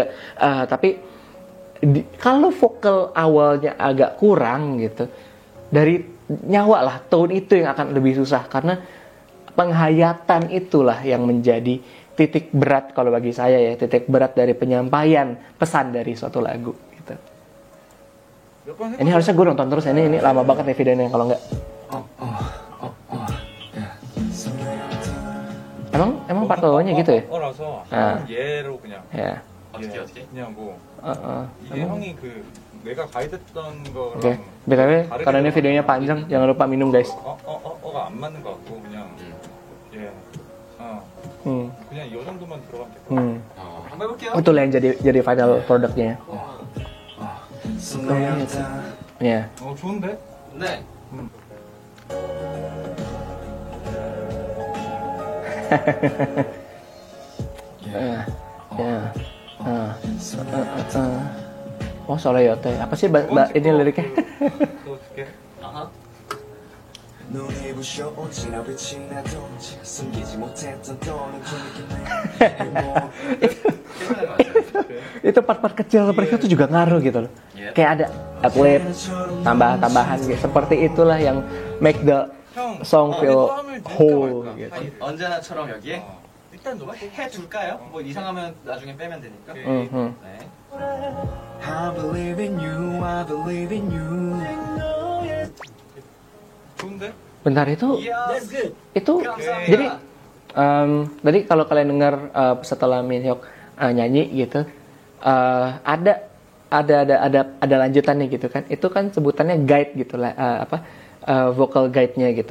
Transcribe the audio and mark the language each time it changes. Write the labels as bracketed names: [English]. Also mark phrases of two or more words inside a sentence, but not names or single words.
[Indonesian] Tapi kalau vokal awalnya agak kurang gitu, dari nyawa lah, tone itu yang akan lebih susah, karena penghayatan itulah yang menjadi titik berat kalau bagi saya ya, titik berat dari penyampaian pesan dari suatu lagu gitu. Ini harusnya gue nonton terus, ini lama banget nih videonya kalau nggak. Emang part awalnya gitu ya? 어라서 [Korean] 아. 얘로 그냥 [Indonesian] Ya. [Korean] 어떻게 그냥 뭐 이게 [Indonesian] Emang. [Korean] 형이 그 내가 가이드했던 거랑 [Indonesian] Oke, btw karena ini videonya panjang, jangan lupa minum guys. [Korean] 어가 안 맞는 것 같고 그냥 예. 그냥 이 정도만 들어가면 될 것 같아. 한번 해볼게요. [Indonesian] Itulah yang jadi final produknya. Ya. [Korean] 좋은데? 네. [Indonesian] Oh, Soleyote. Apa sih ini liriknya? [Korean] 또 줄게. 아하. [Indonesian] Itu part-part kecil mereka tuh juga ngaruh gitu loh. Kayak ada adlib, tambahan gitu. Seperti itulah yang [English] make the song feel whole [Indonesian] gitu. [Korean] 언제나처럼 여기에 일단 너 해줄까요? 뭐 이상하면 나중에 빼면 되니까. 네. [English] I believe in you, I believe in you. [Korean] 좋은데? [Indonesian] Bentar itu Yes. itu [Korean] 감사합니다. [Indonesian] jadi Tadi kalau kalian dengar setelah Min Hyuk nyanyi gitu, ada lanjutannya gitu kan. Itu kan sebutannya guide gitu lah, [English] vocal guide- [Indonesian] nya gitu.